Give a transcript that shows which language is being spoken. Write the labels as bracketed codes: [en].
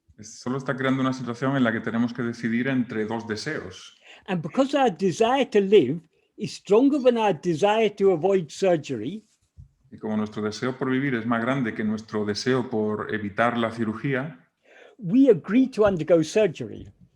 [es] Solo está creando una situación en la que tenemos que decidir entre dos deseos. [en] And because our desire to live is stronger than our desire to avoid surgery, [es] Y como nuestro deseo por vivir es más grande que nuestro deseo por evitar la cirugía, [en] we agree to undergo surgery.